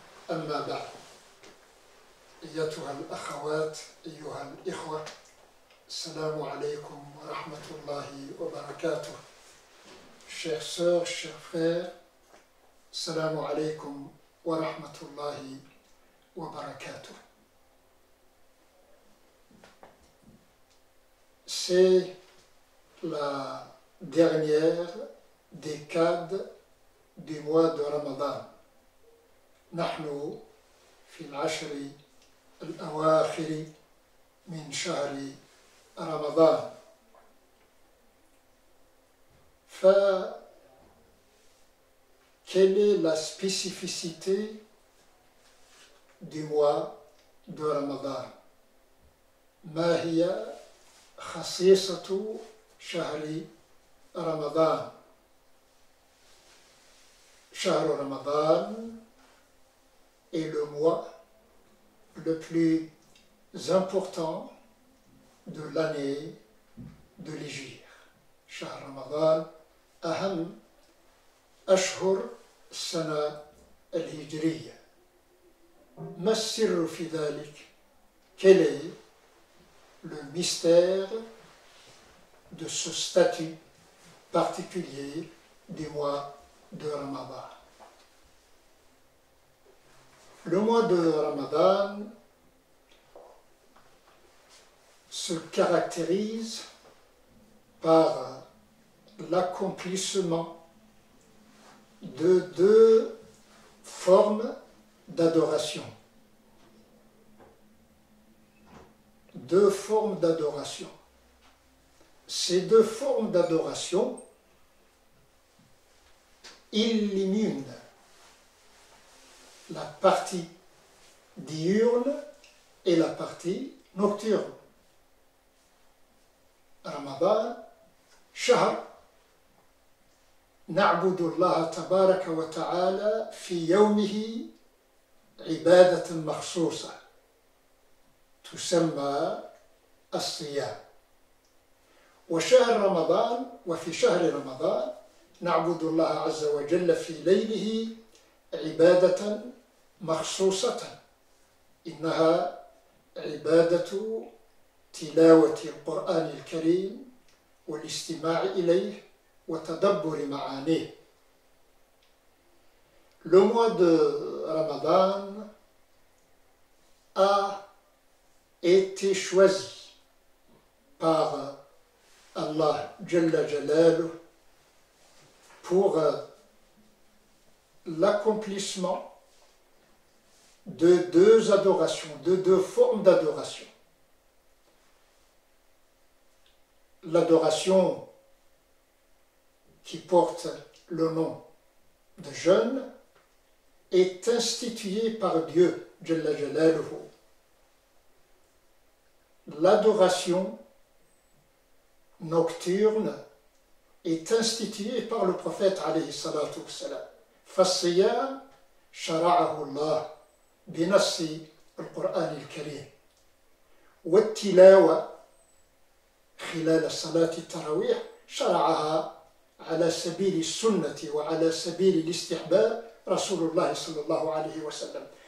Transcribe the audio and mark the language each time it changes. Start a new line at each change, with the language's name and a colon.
Arabic: أما بعد، أيتها الأخوات أيها الإخوة، السلام عليكم ورحمة الله وبركاته.
French: Chères sœurs, chers frères,
Arabic: السلام عليكم ورحمة الله وبركاته.
French: C'est la dernière décade du mois de Ramadan.
Arabic: نحن في العشر الأواخر من شهر رمضان.
French: Quelle est la spécificité du mois de Ramadan?
Arabic: ما هي خصيصة شهر رمضان؟ شهر رمضان
French: est le mois le plus important de l'année de l'Hégire.
Arabic: شهر رمضان أهم أشهر السنة الهجرية. ما السر في ذلك؟
French: Quel est le mystère de ce statut particulier du mois de Ramadan? Le mois de Ramadan se caractérise par l'accomplissement de deux formes d'adoration. Deux formes d'adoration. Ces deux formes d'adoration illuminent la partie diurne et la partie nocturne.
Arabic: Ramadan, شهر نعبد الله تبارك وتعالى في يومه عبادة مخصوصة تسمى الصيام. وشهر رمضان، وفي شهر رمضان نعبد الله عز وجل في ليله عبادة مخصوصة، إنها عبادة تلاوة القرآن الكريم والاستماع إليه وتدبر معانيه.
French: Le mois de Ramadan a été choisi par Allah Jalla Jalaluh pour l'accomplissement de deux adorations, de deux formes d'adoration. L'adoration qui porte le nom de jeûne est instituée par Dieu, Jalla Jalaluhu. L'adoration nocturne est instituée par le prophète alayhi salatu wassalam.
Arabic: فالصيام شرعه الله بنص القرآن الكريم، والتلاوة خلال صلاة التراويح شرعها على سبيل السنة وعلى سبيل الاستحباب رسول الله صلى الله عليه وسلم.